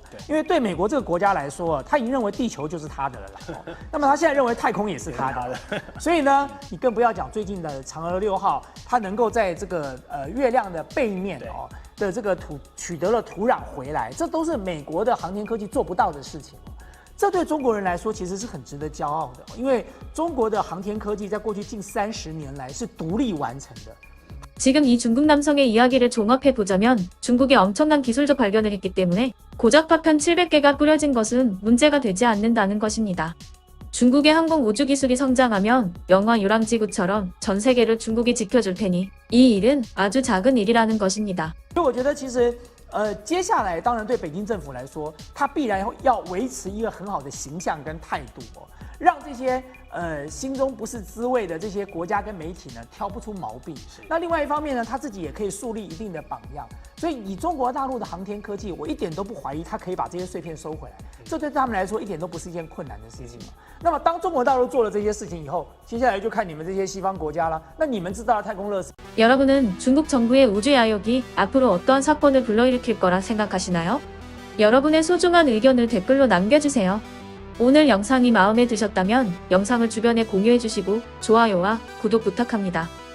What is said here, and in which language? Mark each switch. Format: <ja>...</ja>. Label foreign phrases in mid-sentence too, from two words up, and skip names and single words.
<zh>因为对美国这个国家来说，他已经认为地球就是他的了啦，那么他现在认为太空也是他的，所以呢，你更不要讲最近的嫦娥6号，它能够在这个月亮的背面哦的这个取得了土壤回来，这都是美国的航天科技做不到的事情。这对中国人来说其实是很值得骄傲的，因为中国的航天科技在过去近30年来是独立完成的。</zh> <ko>지금 이 중국 남성의 이야기를 종합해보자면 중국이 엄청난 기술적 발견을 했기 때문에 고작 파편 700개가 뿌려진 것은 문제가 되지 않는다는 것입니다. 중국의 항공 우주 기술이 성장하면 영화 유랑지구처럼 전 세계를 중국이 지켜줄 테니 이 일은 아주 작은 일이라는 것입니다.</ko> <zh>所以我觉得其实接下来当然对北京政府来说，它必然要维持一个很好的形象跟态度哦，让这些心中不是滋味的这些国家跟媒体呢挑不出毛病。那另外一方面呢，他自己也可以树立一定的榜样。所以以中国大陆的航天科技，我一点都不怀疑他可以把这些碎片收回来，这对他们来说一点都不是一件困难的事情嘛。那么当中国大陆做了这些事情以后，接下来就看你们这些西方国家了。那你们制造的太空垃圾。</zh> <ko>여러분은 중국 정부의 우주 야욕이 앞으로 어떠한 사건을 불러일으킬 거라 생각하시나요? 여러분의 소중한 의견을 댓글로 남겨주세요. 오늘 영상이 마음에 드셨다면 영상을 주변에 공유해주시고 좋아요와 구독 부탁합니다.</ko>